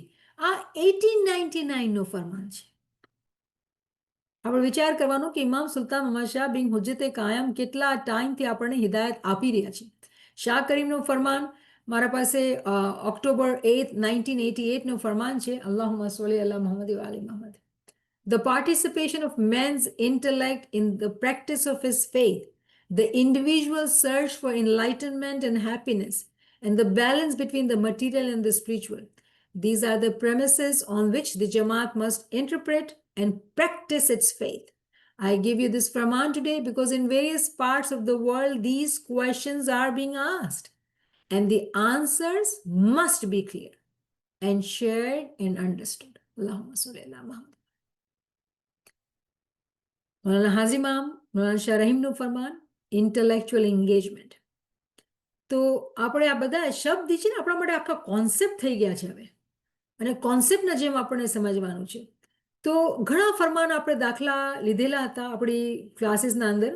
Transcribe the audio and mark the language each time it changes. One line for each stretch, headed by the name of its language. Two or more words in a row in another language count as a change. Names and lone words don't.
Gujarati: આ 1899નો ફરમાન છે. આપણે વિચાર કરવાનું કે ઇમામ સુલતાન મુહમ્મદ શાહ બિન હુજ્જતે કાયમ કેટલા ટાઈમથી આપણને હિદાયત આપી રહ્યા છે. શાહ કરીમનું ફરમાન મારા પાસે ઓક્ટોબર 8, 1988નું ફરમાન છે,
Arabic: اللهم صل على محمد وآل محمد.
English: The participation of man's intellect in the practice of his faith, the individual search for enlightenment and happiness, and the balance between the material and the spiritual. These are the premises on which the Jamaat must interpret and practice its faith. I give you this Farman today because in various parts of the world these questions are being asked, and the answers must be clear and shared and understood.
Arabic: اللهم صل على محمد.
Gujarati: મૌલાના હાજીમામ મૌલાના શાહ રહીમનું ફરમાન,
English: intellectual engagement.
Gujarati: તો આપણે આ બધા શબ્દ છે ને આપણા માટે આખા કોન્સેપ્ટ થઈ ગયા છે હવે, અને કોન્સેપ્ટના જેમ આપણને સમજવાનું છે. તો ઘણા ફરમાન આપણે દાખલા લીધેલા હતા આપણી ક્લાસીસના અંદર.